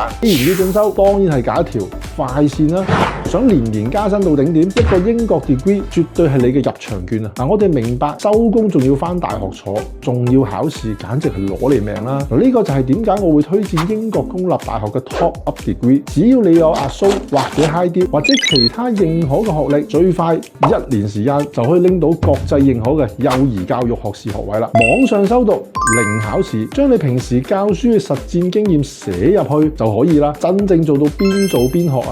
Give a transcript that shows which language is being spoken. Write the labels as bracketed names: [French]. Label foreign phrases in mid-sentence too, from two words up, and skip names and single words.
[Cantonese] 既然要進修，當然係揀一條快線啦。想年年加薪到頂點，一個英國 degree 絕對係你嘅入場券啊！我哋明白收工仲要返大學坐，仲要考試，簡直係攞你命啦！呢個就係點解我會推薦英國公立大學嘅 [English] top up degree。 [Cantonese] 只要你有阿蘇或者 [English] high dip [Cantonese] 或者其他認可嘅學歷，最快1年時間就可以拎到國際認可嘅幼兒教育學士學位啦。網上修讀，零考試，將你平時教書嘅實戰經驗寫入去就可以啦。真正做到邊做邊學啊！